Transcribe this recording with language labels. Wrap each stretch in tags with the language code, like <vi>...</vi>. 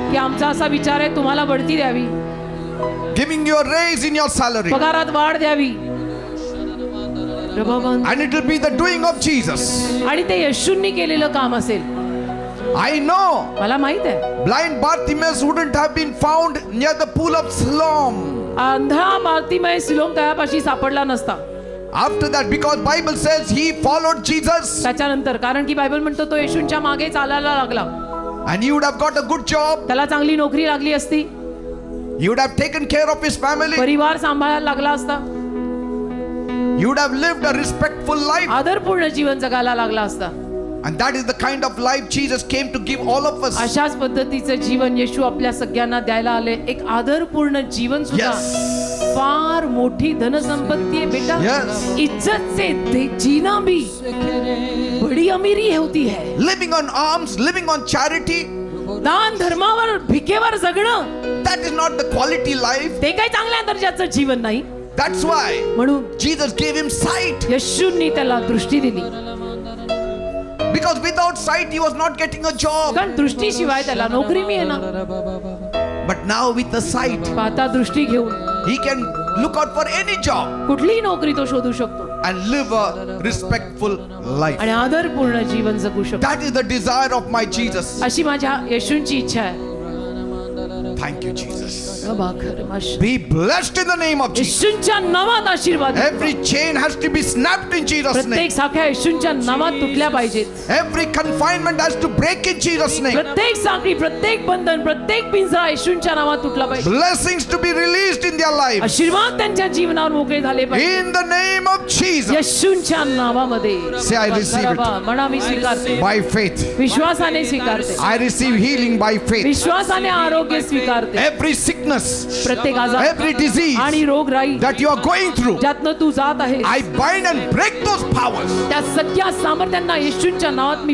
<mr>की आमचा असा विचार आहे तुम्हाला बढती द्यावी,</mr> <en>giving you a raise in your salary.</en> <mr>पगारात वाढ द्यावी.</mr> <en>And it will be the doing of Jesus.</en> <mr>आणि ते येशूंनी केलेलं काम असेल.</mr> <en>I know</en> <mr>मला माहित आहे</mr> <en>blind Bartimaeus wouldn't have been found near the pool of Siloam.</en> <mr>अंधा बार्तिमेय सिलोम तळ्यापाशी सापडला नसता.</mr> <en>After that, because Bible says he followed Jesus,</en> <mr>त्याच्यानंतर कारण की बायबल म्हणतो तो येशूंच्या मागे चालायला लागला.</mr> <en>and he would have got a good job.</en> <mr>त्याला चांगली नोकरी लागली असती,</mr> <en>He would have taken care of his family.</en> <mr>परिवार सांभाळायला लागला असता,</mr> <en>He would have lived a respectful life.</en> <mr>आदरपूर्ण जीवन जगायला लागला असता.</mr> <en>And that is the kind of life Jesus came to give all of us.</en> <mr>अशाच पद्धतीचं जीवन येशू आपल्या सगळ्यांना द्यायला आले. एक आदरपूर्ण जीवन सुद्धा</mr> <en>Yes.</en> <mr>फार मोठी धनसंपत्ती आहे बेटा.</mr> <en>Yes.</en> <hi>इज्जत से जीना भी बड़ी अमीरी होती है.</hi> <en>Living on alms, living on charity,</en> <mr>दान धर्मावर भिकेवर जगणं</mr> <en>that is not the quality life.</en> <mr>ते काही चांगल्या दर्जाचं जीवन नाही.</mr> <en>That's why</en> <mr>म्हणून</mr> <en>Jesus gave him sight.</en> <mr>येशूंनी त्याला दृष्टी दिली.</mr> <en>Because without sight, he was not getting a job.</en> <mr>कारण दृष्टीशिवाय त्याला नोकरी मिळेना.</mr> <en>But now with the sight,</en> <mr>आता दृष्टी घेऊन</mr> <en>he can look out for any job</en> <mr>कुठलीही नोकरी तो शोधू शकतो</mr> <en>and live a respectful life.</en> <mr>आणि आदरपूर्ण जीवन जगू शकतो.</mr> <en>That is the desire of my Jesus.</en> <mr>अशी माझ्या येशूंची इच्छा आहे.</mr> <en>Thank you, Jesus.</en> <mr>येशूंच्या</mr> <en>Be blessed in the name of Jesus.</en> <mr>नावात आशीर्वाद.</mr> <en>Every chain has to be snapped in Jesus' name.</en> <mr>प्रत्येक साखळ्या येशूंच्या नावात तुटल्या पाहिजेत.</mr> <en>Every confinement has to break in Jesus' name.</en> <mr>प्रत्येक साखळी, प्रत्येक बंधन, प्रत्येक पिंजरा येशूंच्या नावात तुटला पाहिजे.</mr> <en>Blessings to be released in their life.</en> <mr>आशीर्वाद त्यांच्या जीवनावर मोकळे झाले पाहिजे.</mr> <en>In the name of Jesus.</en> <mr>येशूंच्या नावामध्ये.</mr> <en>Say, I receive it.</en> <mr>म्हणा मी स्वीकारते.</mr> <en>By faith.</en> <mr>विश्वासाने स्वीकारते.</mr> <en>I receive healing by faith.</en> <mr>विश्वासाने आरोग्य स्वीकारते.</mr> <en>Every sickness,</en> <mr>प्रत्येक आजार</mr> <en>every disease</en> <mr>आणि रोगराई</mr> <en>that you are going through,</en> <mr>ज्यातनं तू जात आहे,</mr> <en>I bind and break those powers.</en> <mr>त्या सगळ्या सामर्थ्यांना येशूंच्या नावात मी</mr>